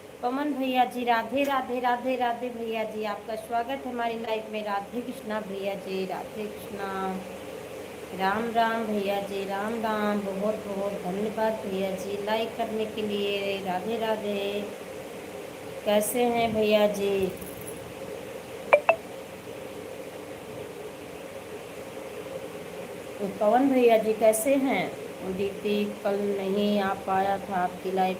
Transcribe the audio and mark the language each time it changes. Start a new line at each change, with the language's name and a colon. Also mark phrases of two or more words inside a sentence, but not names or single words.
Hindi: पवन भैया जी, राधे राधे राधे राधे भैया जी, आपका स्वागत है हमारी लाइफ में। राधे कृष्णा भैया जी, राधे कृष्णा। राम राम भैया जी, राम राम। बहुत बहुत धन्यवाद भैया जी लाइक करने के लिए। राधे राधे। कैसे हैं भैया जी? तो पवन भैया जी कैसे हैं? दीदी कल नहीं आ पाया था आपकी लाइफ।